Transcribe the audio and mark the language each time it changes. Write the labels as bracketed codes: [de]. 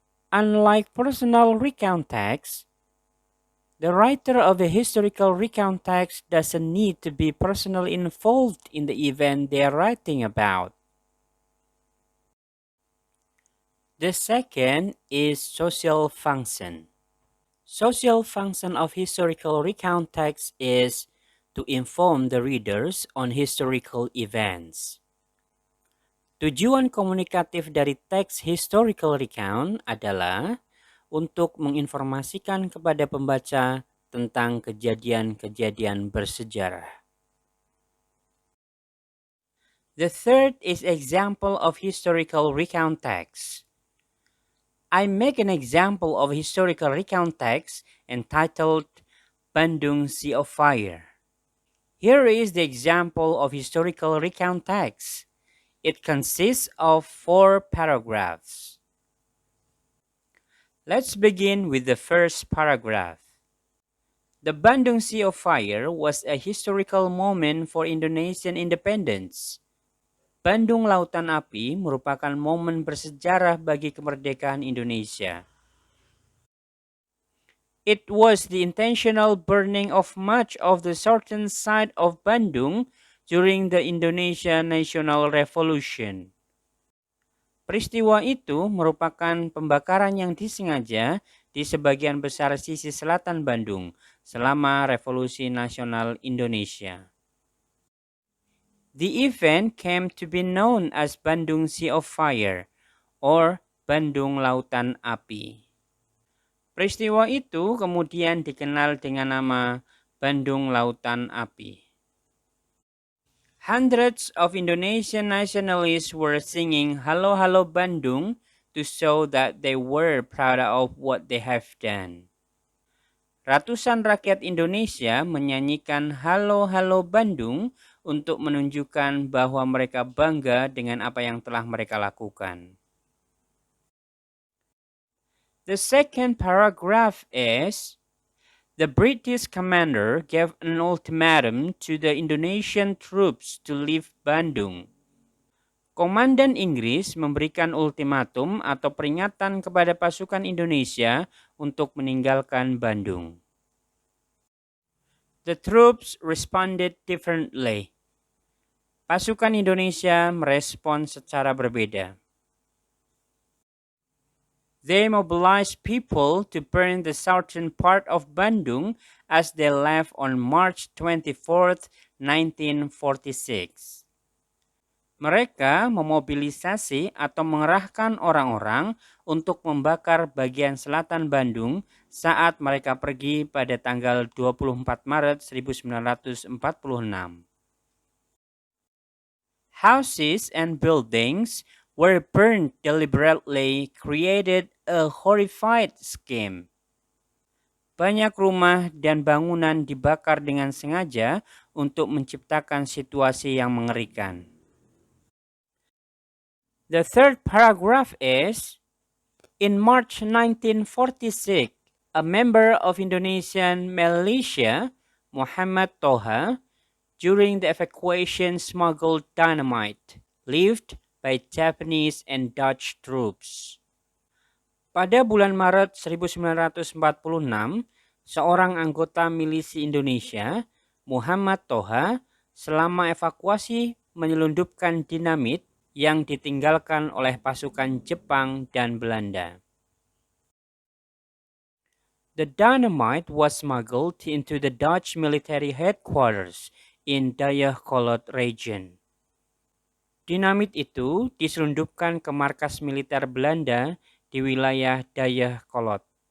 [en] Unlike personal recount text, the writer of a historical recount text doesn't need to be personally involved in the event they are writing about. The second is social function. Social function of historical recount text is to inform the readers on historical events. [id] Tujuan komunikatif dari teks historical recount adalah untuk menginformasikan kepada pembaca tentang kejadian-kejadian bersejarah. [en] The third is example of historical recount text. I make an example of historical recount text entitled Bandung Sea of Fire. Here is the example of historical recount text. It consists of 4 paragraphs. Let's begin with the first paragraph. The Bandung Sea of Fire was a historical moment for Indonesian independence. [id] Bandung Lautan Api merupakan momen bersejarah bagi kemerdekaan Indonesia. [en] It was the intentional burning of much of the southern side of Bandung during the Indonesia National Revolution. [id] Peristiwa itu merupakan pembakaran yang disengaja di sebagian besar sisi selatan Bandung selama Revolusi Nasional Indonesia. [en] The event came to be known as Bandung Sea of Fire or Bandung Lautan Api. [id] Peristiwa itu kemudian dikenal dengan nama Bandung Lautan Api. [en] Hundreds of Indonesian nationalists were singing Halo Halo Bandung to show that they were proud of what they have done. [id] Ratusan rakyat Indonesia menyanyikan Halo Halo Bandung untuk menunjukkan bahwa mereka bangga dengan apa yang telah mereka lakukan. [en] The second paragraph is, the British commander gave an ultimatum to the Indonesian troops to leave Bandung. [id] Komandan Inggris memberikan ultimatum atau peringatan kepada pasukan Indonesia untuk meninggalkan Bandung. [en] The troops responded differently. Pasukan Indonesia merespon secara berbeda. They mobilized people to burn the southern part of Bandung as they left on March 24, 1946. [id] Mereka memobilisasi atau mengerahkan orang-orang untuk membakar bagian selatan Bandung saat mereka pergi pada tanggal 24 Maret 1946. [en] Houses and buildings were burned deliberately, created a horrified scheme. [id] Banyak rumah dan bangunan dibakar dengan sengaja untuk menciptakan situasi yang mengerikan. [en] The third paragraph is, in March 1946, a member of Indonesian militia, Muhammad Toha, during the evacuation smuggled dynamite, left by Japanese and Dutch troops. [id] Pada bulan Maret 1946, seorang anggota milisi Indonesia, Muhammad Toha, selama evakuasi menyelundupkan dinamit yang ditinggalkan oleh pasukan Jepang dan Belanda. [en] The dynamite was smuggled into the Dutch military headquarters in Dayakolot region. [id] Dinamit itu diselundupkan ke markas militer Belanda di wilayah Dayakolot.